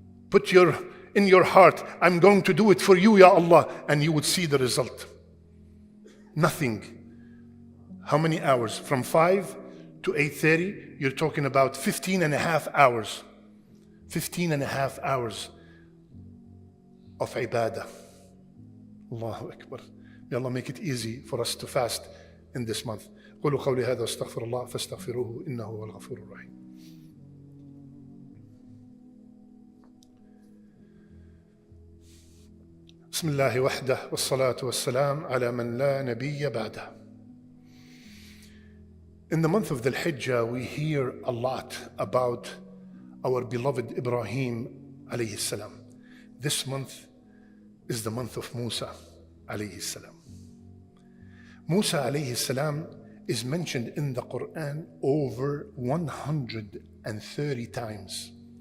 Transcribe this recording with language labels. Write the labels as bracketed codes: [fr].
[en] Put in your heart, I'm going to do it for you, Ya Allah, and you would see the result. Nothing. How many hours? From 5 to 8:30, you're talking about 15 and a half hours. 15 and a half hours of ibadah. Allahu Akbar. May Allah make it easy for us to fast in this month. [ar] قولوا قولي هذا واستغفر الله فاستغفروه إنه هو الغفور الرحيم. بسم الله وحده والصلاة والسلام على من لا نبي بعده. [en] In the month of the Hijjah, we hear a lot about our beloved Ibrahim alayhi salam. This month is the month of Musa alayhi salam. Musa alayhi salam is mentioned in the Quran over 130 times.